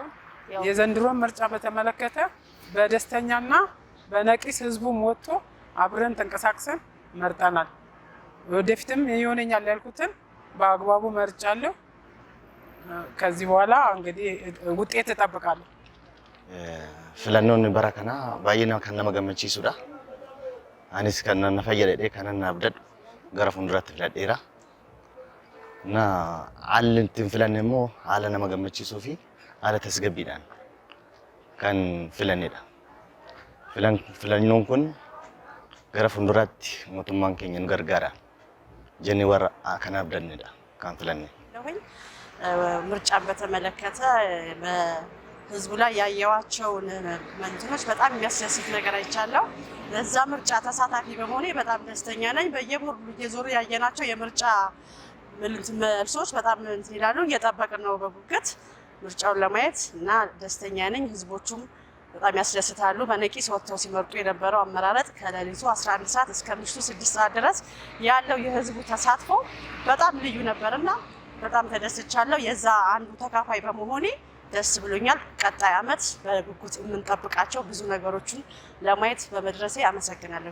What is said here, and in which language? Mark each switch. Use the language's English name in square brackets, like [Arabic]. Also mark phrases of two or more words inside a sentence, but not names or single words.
[Amharic] የዘንድሮ ምርጫ በተመለከተ በደስተኛና በነቂስ ህዝቡም ወጥቶ አብረን ተንቀሳቅሰን መርጠናል። ወደፊትም ይሆነኛል ያልኩትን በአግባቡ መርጫለሁ። ከዚህ በኋላ እንግዲህ ውጤት እጠብቃለሁ። [Oromo] filannoon bara kana baay'ina kan nama gammachiisudha. Anis kan na fayyadee kan na abdadhu gara fuulduraatti filadheera. Na haalli ittiin filanne immoo haala nama gammachiisuu fi haala tasgabbiidhaan kan filannedha. Filannoon kun gara fuulduraatti mootummaan keenya nu gargaara jennee warra kan abdannedha kan filanne. [Amharic] ምርጫን በተመለከተ በህዝቡ ላይ ያየዋቸውን መንትኖች በጣም የሚያስደስት ነገር አይቻለሁ። ለዛ ምርጫ ተሳታፊ በመሆኔ በጣም ደስተኛ ነኝ። በየዞሩ ያየናቸው የምርጫ መልሶች በጣም እንትን ይላሉ። እየጠበቅን ነው በጉጉት ምርጫውን ለማየት እና ደስተኛ ነኝ። ህዝቦቹም በጣም ያስደስታሉ። በነቂስ ወጥተው ሲመርጡ የነበረው አመራረጥ ከሌሊቱ 11 ሰዓት እስከ ምሽቱ 6 ሰዓት ድረስ ያለው የህዝቡ ተሳትፎ በጣም ልዩ ነበርና በጣም ተደስቻለሁ። የዛ አንዱ ተካፋይ በመሆኔ ደስ ብሎኛል። ቀጣይ አመት በጉጉት የምንጠብቃቸው ብዙ ነገሮችን ለማየት በመድረሴ አመሰግናለሁ።